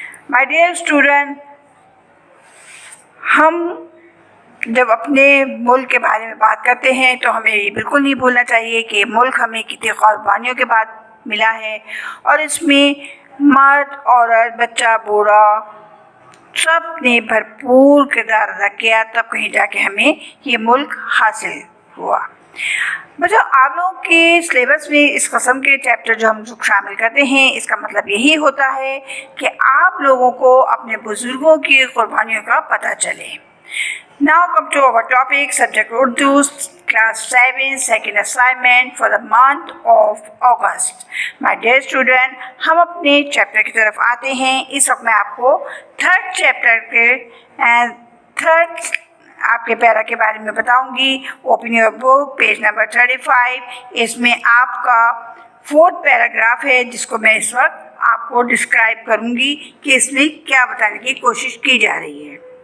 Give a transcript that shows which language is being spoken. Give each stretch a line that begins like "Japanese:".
Urdu: My dear student, ہم جب اپنے ملک کے بارے میں بات کرتے ہیں تو ہمیں یہ بالکل نہیں بھولنا چاہیے کہ ملک ہمیں کتنی قربانیوں کے بعد ملا ہے، اور اس میں مرد، عورت، بچہ، بوڑھا سب نے بھرپور کردار ادا کیا، تب کہیں جا کے ہمیں یہ ملک حاصل ہوا. بچوں، آپ لوگوں کے سلیبس میں اس قسم کے چیپٹر جو ہم شامل کرتے ہیں اس کا مطلب یہی ہوتا ہے کہ آپ لوگوں کو اپنے بزرگوں کی قربانیوں کا پتہ چلے.
English: Now come to our topic, subject Urdu, class 7, second assignment for the month of August. My dear student,
Urdu: ہم اپنے چیپٹر کی طرف آتے ہیں. اس وقت میں آپ کو تھرڈ چیپٹر کے تھرڈ آپ کے پیرا کے بارے میں بتاؤں گی.
English: open your book,
Urdu: page number 35. اس میں آپ کا 4تھ پیراگراف ہے جس کو میں اس وقت آپ کو ڈسکرائب کروں گی کہ اس میں کیا بتانے کی کوشش کی جا رہی ہے.